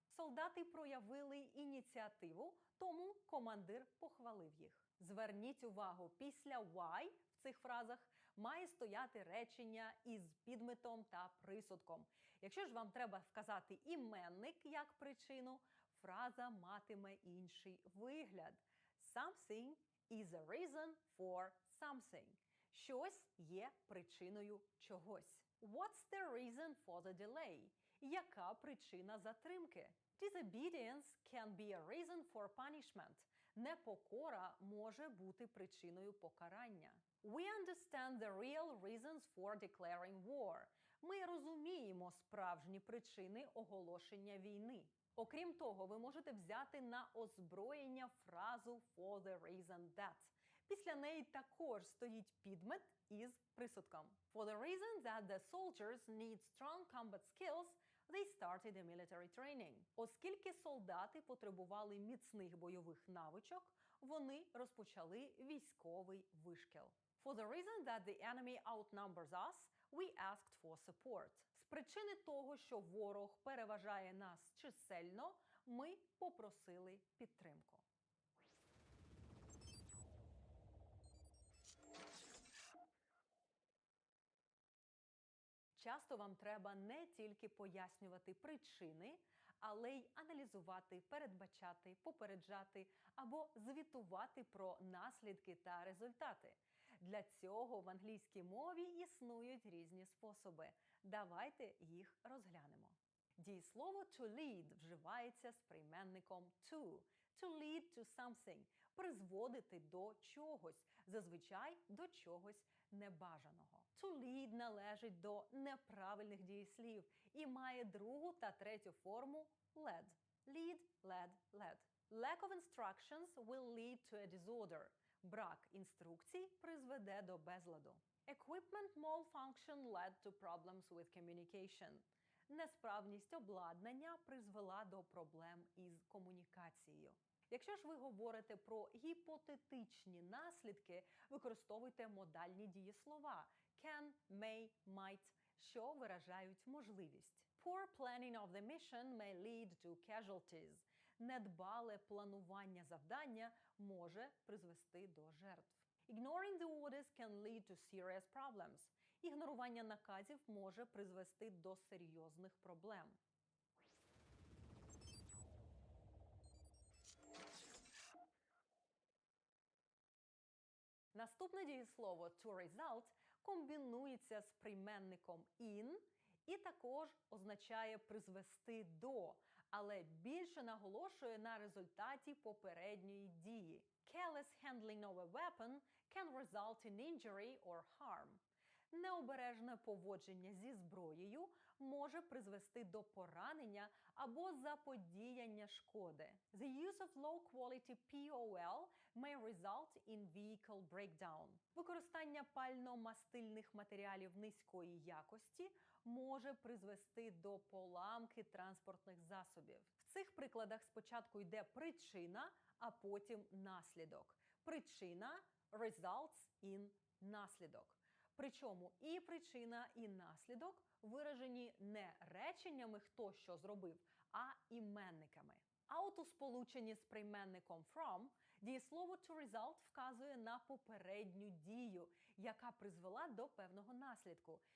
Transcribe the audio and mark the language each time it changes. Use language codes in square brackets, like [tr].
[uk] Солдати проявили ініціативу, тому командир похвалив їх. Зверніть увагу, після why в цих фразах має стояти речення із підметом та присудком. Якщо ж вам треба вказати іменник як причину, фраза матиме інший вигляд. [en] Something is a reason for something. [uk] Щось є причиною чогось. [en] What's the reason for the delay? [uk] Яка причина затримки? [en] Disobedience can be a reason for punishment. [uk] Непокора може бути причиною покарання. [en] We understand the real reasons for declaring war. [uk] Ми розуміємо справжні причини оголошення війни. Окрім того, ви можете взяти на озброєння фразу [en] for the reason that. [uk] Після неї також стоїть підмет із присудком. [en] For the reason that the soldiers need strong combat skills, they started a military training. [uk] Оскільки солдати потребували міцних бойових навичок, вони розпочали військовий вишкіл. [en] For the reason that the enemy outnumbers us, we asked for support. [uk] З причини того, що ворог переважає нас чисельно, ми попросили підтримку. Часто вам треба не тільки пояснювати причини, але й аналізувати, передбачати, попереджати або звітувати про наслідки та результати. Для цього в англійській мові існують різні способи. Давайте їх розглянемо. Дієслово to lead вживається з прийменником to. [en] To lead to something [uk] – призводити до чогось, зазвичай до чогось небажаного. To lead належить до неправильних дієслів і має другу та третю форму led. [en] Lead, led, led. Lack of instructions will lead to a disorder. [uk] Брак інструкцій призведе до безладу. [en] Equipment malfunction led to problems with communication. [uk] Несправність обладнання призвела до проблем із комунікацією. Якщо ж ви говорите про гіпотетичні наслідки, використовуйте модальні дієслова can, may, might, що виражають можливість. [en] Poor planning of the mission may lead to casualties. [uk] Недбале планування завдання може призвести до жертв. [en] Ignoring the orders can lead to serious problems. [uk] Ігнорування наказів може призвести до серйозних проблем. Наступне дієслово to result комбінується з прийменником in і також означає призвести до, але більше наголошує на результаті попередньої дії. [en] Careless handling of a weapon can result in injury or harm. [uk] Необережне поводження зі зброєю може призвести до поранення або заподіяння шкоди. [en] The use of low-quality POL may result in vehicle breakdown. [uk] Використання пально-мастильних матеріалів низької якості може призвести до поламки транспортних засобів. В цих прикладах спочатку йде причина, а потім наслідок. Причина [en] results in [uk] наслідок. Причому і причина, і наслідок виражені не реченнями «хто що зробив», а іменниками. А от у сполученні з прийменником from дієслово to result вказує на попередню дію, яка призвела до певного наслідку.